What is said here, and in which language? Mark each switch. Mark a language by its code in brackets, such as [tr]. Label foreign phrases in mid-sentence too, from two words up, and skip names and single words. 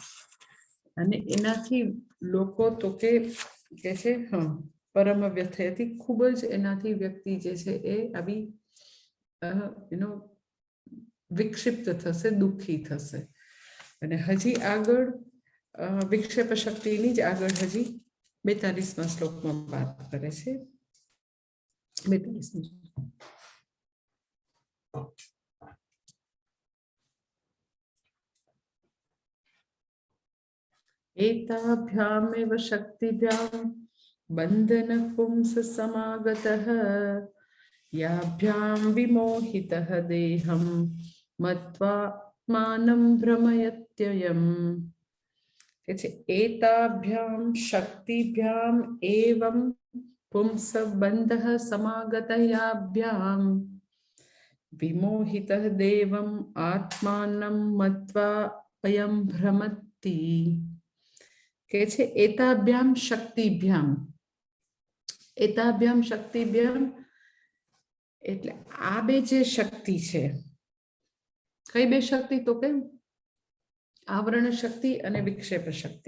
[gu] અને એનાથી લોકો તો કે છે પરમ વ્યથયથી, ખૂબ જ એનાથી વ્યક્તિ જે છે એ આવી વિક્ષિપ્ત થશે, દુઃખી થશે. અને હજી આગળ વિક્ષેપ શક્તિની જ આગળ હજી 42મા શ્લોકમાં વાત કરે છે. [sa] 42 एताभ्यामेव शक्तिभ्यां बंधन पुंस समागतः याभ्यां विमोहितः देहं मत्वात्मानं भ्रमयत्ययम्. एताभ्यां शक्तिभ्यां एवं पुंस बंधः समागतः याभ्यां विमोहितः देवं आत्मानं मत्वा अयं भ्रमति. [gu] કે છે [sa] એતાભ્યામ શક્તિભ્યામ. એતાભ્યામ શક્તિભ્યામ [gu] એટલે આ બે જે શક્તિ છે, કઈ બે શક્તિ તો કે આવરણ શક્તિ અને વિક્ષેપ શક્તિ.